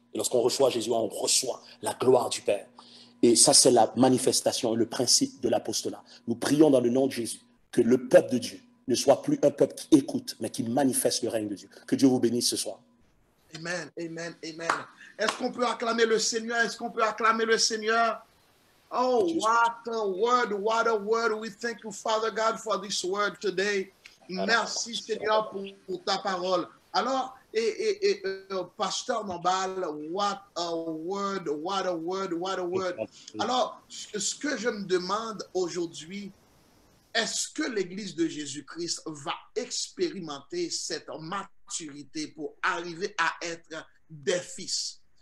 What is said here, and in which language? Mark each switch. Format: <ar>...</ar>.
<fr>Et lorsqu'on reçoit Jésus, on reçoit la gloire du Père. Et ça, c'est la manifestation et le principe de l'apostolat. Nous prions dans le nom de Jésus que le peuple de Dieu ne soit plus un peuple qui écoute, mais qui manifeste le règne de Dieu. Que Dieu vous bénisse ce soir. Amen, amen, amen. Est-ce qu'on peut acclamer le Seigneur? Est-ce qu'on peut acclamer le Seigneur?</fr> <en>Oh, what a word, what a word. We thank you, Father God, for this word today.</en> <fr>Merci, Seigneur, pour ta parole. Alors, Pasteur Nambal,</fr> <en>what a word, what a word, what a word.</en> <fr>Alors, ce que je me demande aujourd'hui, est-ce que l'Église de Jésus-Christ va expérimenter cette maturité pour arriver à être des fils?</fr>